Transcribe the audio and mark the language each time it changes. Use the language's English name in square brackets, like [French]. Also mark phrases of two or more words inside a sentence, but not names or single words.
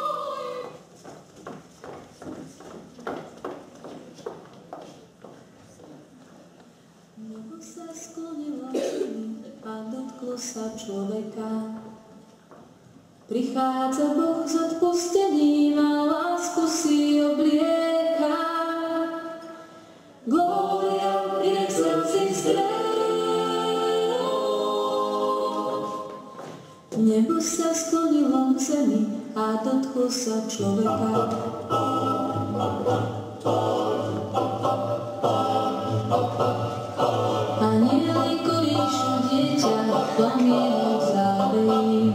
[Slovak] Nebo sa sklonilo a dotklo sa človeka. Prichádza Boh s odpustením a lásku si oblieka. [Latin] Gloria in excelsis Deo. [Slovak] Nebo sa sklonilo k zemi a dotklo sa človeka. Anieli kolíšu dieťa plamienok zábejí.